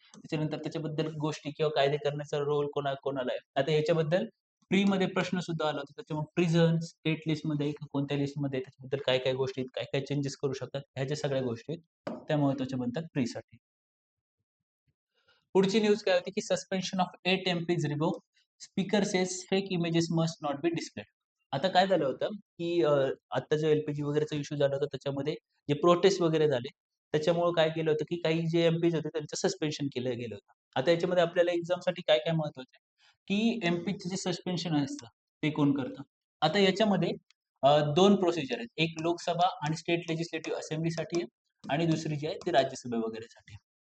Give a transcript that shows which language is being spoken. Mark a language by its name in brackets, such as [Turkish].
[Marathi] त्याच्यानंतर त्याच्याबद्दल गोष्टी किंवा कायदे करण्याचा रोल कोणाला आहे. आता याच्याबद्दल प्रीमध्ये प्रश्न सुद्धा आला होता. त्याच्यामुळे प्रिझन स्टेट लिस्टमध्ये कोणत्या लिस्टमध्ये त्याच्याबद्दल काय-काय गोष्टी आहेत, काय-काय चेंजेस करू शकतात, ह्या ज्या सगळ्या गोष्टी आहेत, त्या महत्त्वाच्या बनतात प्रीसाठी. पुढची न्यूज काय होती, की [English] Suspension of 8 MPs revoke. Speaker says fake images must not be displayed. [Marathi] आता काय झालं होतं, की आता जो एल-पी-जी वगैरेचा इश्यू झाला होता त्याच्यामध्ये जे प्रोटेस्ट वगैरे झाले, त्याच्यामुळं काय केलं होतं, की काही जे एमपीज होते त्यांचं सस्पेन्शन केलं गेलं होतं. आता याच्यामध्ये आपल्याला एक्झामसाठी काय-काय महत्त्वाचं आहे, की एमपीचं जे सस्पेन्शन असतं, ते कोण करतं? आता याच्यामध्ये 2 प्रोसिजर आहेत. एक लोकसभा आणि स्टेट लेजिस्लेटिव्ह असेंब्लीसाठी आहे आणि दुसरी जी आहे ती राज्यसभा वगैरेसाठी आहे.